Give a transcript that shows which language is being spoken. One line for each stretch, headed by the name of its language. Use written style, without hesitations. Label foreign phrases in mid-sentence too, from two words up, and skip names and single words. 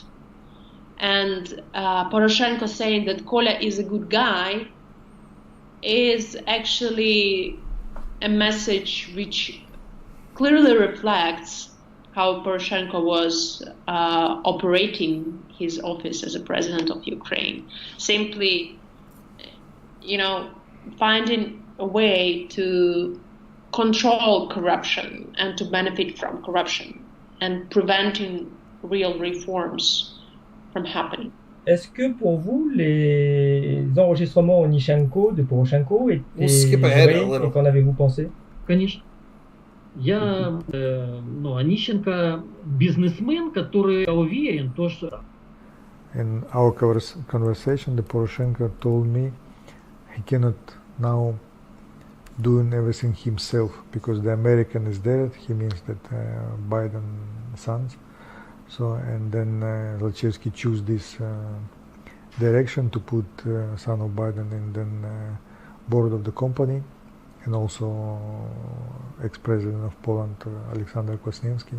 English: And Poroshenko saying that Koля is a good guy is actually a message which clearly reflects how Poroshenko was operating his office as a president of Ukraine. Simply, finding a way to control corruption and to benefit from corruption and preventing real reforms from happening.
French: Est-ce que pour vous, les enregistrements Onyshenko de Poroshenko étaient vrais et qu'en avez-vous pensé?
Russian: Конечно. Я, Онищенко бизнесмен, который уверен, что...
English: In our conversation, the Poroshenko told me he cannot now doing everything himself, because the American is there. He means that Biden sons. So, and then Zlochevsky choose this direction to put son of Biden in the board of the company, and also ex-president of Poland, Alexander Kwasniewski.